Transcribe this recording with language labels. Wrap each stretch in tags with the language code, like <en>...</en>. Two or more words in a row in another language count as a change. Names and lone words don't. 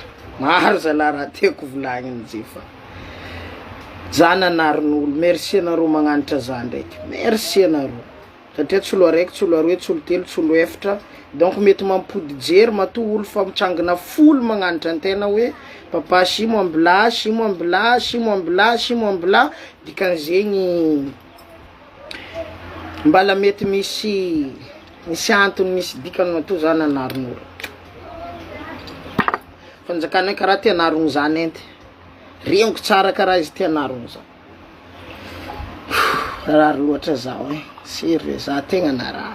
<mg>Maro zalahy raha tiako volagniny jefa. Za nanarin'olo. Merci anareo magnanitra za ndraiky. Merci anareo. Satria tsy olo araiky, tsy olo aroe, tsy olo telo, tsy olo efatra. Donc mety mampody jery mato olo fa mitrangana folo magnanitra antena hoe papa simo ambla, simo ambla, simo ambla, simo ambla. Dikan'zegny mbala mety misy antony misy dikany mato za nanarin'olo. Fanjakana karaha ty anarogno za nenty. Reniko tsara karaha izy ty anarogno za. Rary loatra zao sérieux za tegna narary.</mg>